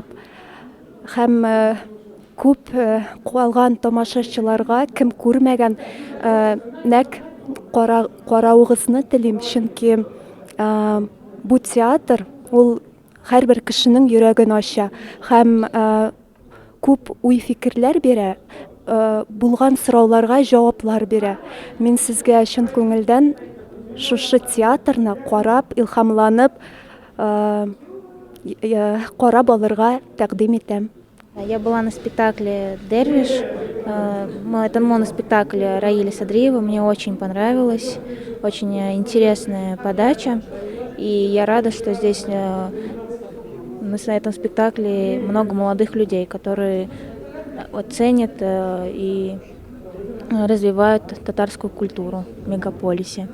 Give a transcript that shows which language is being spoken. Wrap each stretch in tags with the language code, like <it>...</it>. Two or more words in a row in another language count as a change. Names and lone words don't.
<tt>Һәм күп калган тамашачыларга, кем күрмәгән, нәк карауыгызны телим, чөнки бу театр ул һәрбер кешенең йөрәген ача һәм күп уй-фикерләр бирә, булган сорауларга җаваплар бирә. Мин сезгә чын күңелдән шушы театрны карап, илһамланып, карап алырга тәкъдим итәм.</tt> <ru>Я была на спектакле «Дервиш». Это моноспектакль Раиля Садриева. Мне очень понравилось. Очень интересная подача. И я рада, что здесь на этом спектакле много молодых людей, которые ценят и развивают татарскую культуру в мегаполисе.</ru>